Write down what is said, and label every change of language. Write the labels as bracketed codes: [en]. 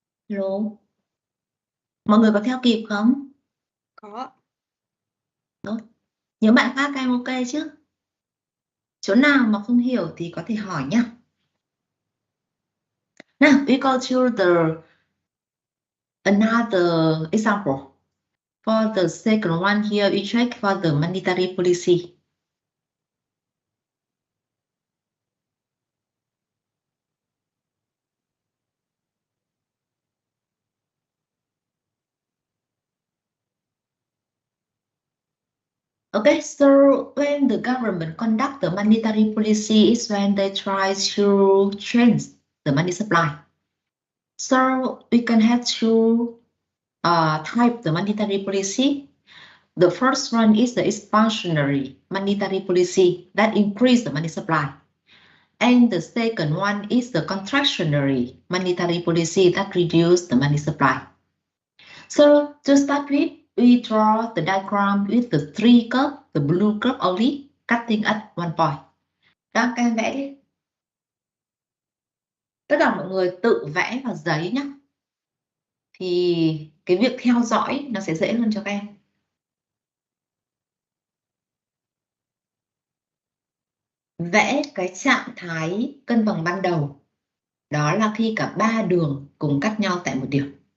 [en] Hello. [vi] Mọi người có theo kịp không? Có. Tốt. Những bạn khác các em ok chứ? Chỗ nào mà không hiểu thì có thể hỏi nhé. [en] Now, we go to another example. For the second one here, we check for the monetary policy. Okay, so when the government conduct the monetary policy is when they try to change the money supply. So we can have two type the monetary policy. The first one is the expansionary monetary policy that increase the money supply. And the second one is the contractionary monetary policy that reduce the money supply. So to start with, we draw the diagram with the three curve, the blue curve only, cutting at one point. [vi] Các em vẽ đi. Tất cả mọi người tự vẽ vào giấy nhé. Thì cái việc theo dõi nó sẽ dễ hơn cho các em. Vẽ cái trạng thái cân bằng ban đầu. Đó là khi cả ba đường cùng cắt nhau tại một điểm.